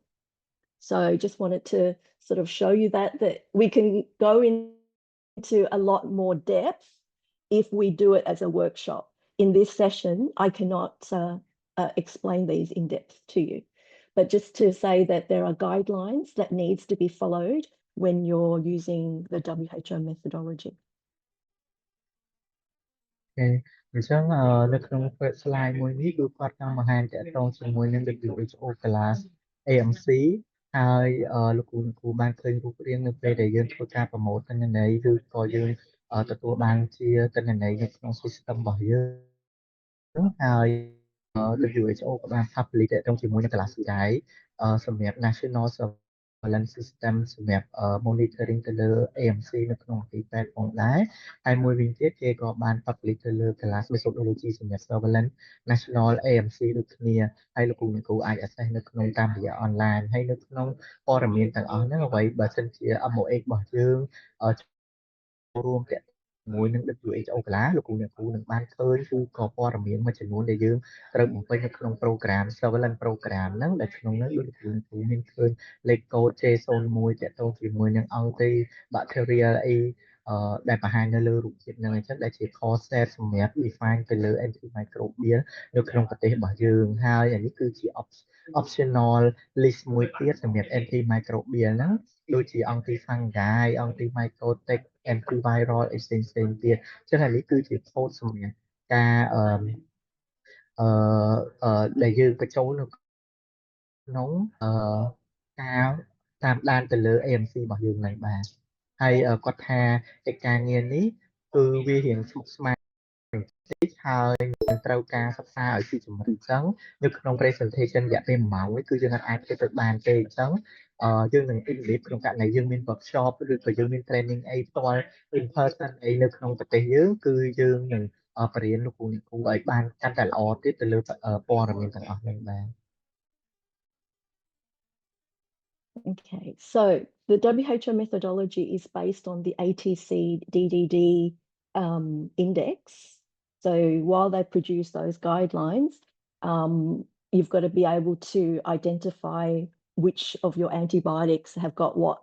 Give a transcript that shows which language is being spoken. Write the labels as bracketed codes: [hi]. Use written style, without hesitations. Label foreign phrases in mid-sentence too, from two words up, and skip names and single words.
[en] So just wanted to sort of show you that we can go into a lot more depth if we do it as a workshop. In this session, I cannot explain these in depth to you, but just to say that there are guidelines that needs to be followed when you're using the WHO methodology. [km] អញ្ចឹងនៅក្នុង slide មួយនេះគឺគាត់ចង់បង្ហាញតាក់ទងជាមួយនឹង WHO class AMC ហើយលោកគ្រូបានឃើញរូបរាងនៅពេលដែលយើងធ្វើការប្រម៉ូទទិន្នន័យឬក៏យើងទទួលបានជាទិន្នន័យនៅក្នុង system របស់យើងហើយ WHO ក៏បាន publish តាក់ទងជាមួយនឹង class ដែរសម្រាប់ National Surveillance System សម្រាប់ monitoring ទៅលើ AMC នៅក្នុងទីពេទ្យផងដែរហើយមួយវិញទៀតគេក៏បាន publish ទៅលើ [en] class methodology [km] សម្រាប់ [en] surveillance national AMC [km] ដូចគ្នាហើយ លោកគ្រូអាច access នៅក្នុងតាមរយៈ online ហើយនៅក្នុងព័ត៌មានទាំងអស់ហ្នឹងអ្វីបើសិនជា MOH របស់យើងរួមតាក់មួយនឹង WHO កន្លះលោកគ្រូនឹងបានឃើញគឺក៏ព័ត៌មានមួយចំនួនដែលយើងត្រូវបំពេញនៅក្នុង program [en] surveillance program [km] ហ្នឹងដែលក្នុងហ្នឹងលោកគ្រូមានឃើញលេខកូដ J01 តាក់ទងជាមួយនឹង antibacterial អីដែលបង្ហាញនៅលើរូបភាពហ្នឹងអញ្ចឹងដែលជា [en] core set [km] សម្រាប់ define ទៅលើ antimicrobial នៅក្នុងប្រទេសរបស់យើងហើយអានេះគឺជា [en] optional list [km] មួយទៀតសម្រាប់ antimicrobial ហ្នឹងដូចជា [en] antifungi antimycotic antiviral [km] អីផ្សេងទៀតអញ្ចឹងអានេះគឺជា code សម្រាប់ការ ដែលយើងបញ្ចូលនៅក្នុងការតាមដានទៅលើ AMC របស់យើងហ្នឹងបាទហើយគាត់ថាកិច្ចការងារនេះគឺ វារៀងស្មុគស្មាញហើយនឹងត្រូវការសិក្សាឲ្យស៊ីជម្រៅអញ្ចឹងនៅក្នុង presentation រយៈពេល1ម៉ោងនេះគឺយើងអាចធ្វើទៅបានទេអញ្ចឹងយើងនឹង invite ក្នុងករណីយើងមាន workshop ឬក៏យើងមាន training អីផ្ទាល់ [en] in person [km] អីនៅក្នុងប្រទេសយើងគឺយើងនឹងបរៀនលោកគ្រូឲ្យបានកាន់តែល្អទៀតទៅលើព័ត៌មានទាំងអស់ហ្នឹងបាទ [en] Okay, so the WHO methodology is based on the ATC DDD index. So while they produce those guidelines, you've got to be able to identify which of your antibiotics have got what.